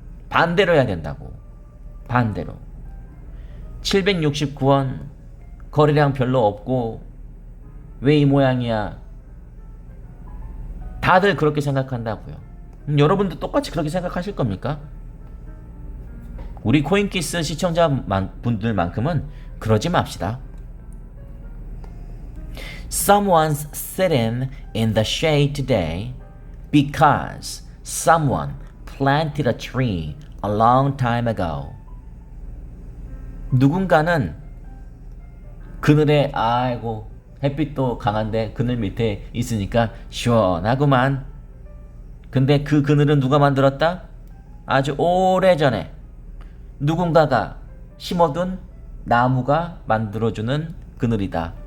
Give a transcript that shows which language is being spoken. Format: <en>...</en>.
<ko>반대로 해야 된다고. 반대로. 769원 거래량 별로 없고 왜 이 모양이야? 다들 그렇게 생각한다고요. 여러분도 똑같이 그렇게 생각하실 겁니까? 우리 코인키스 시청자분들만큼은 그러지 맙시다.</ko> <en>Someone's sitting in the shade today because someone planted a tree a long time ago.</en> <ko>누군가는 그늘에 아이고 햇빛도 강한데 그늘 밑에 있으니까 시원하구만. 근데 그 그늘은 누가 만들었다? 아주 오래전에 누군가가 심어둔 나무가 만들어주는 그늘이다.</ko>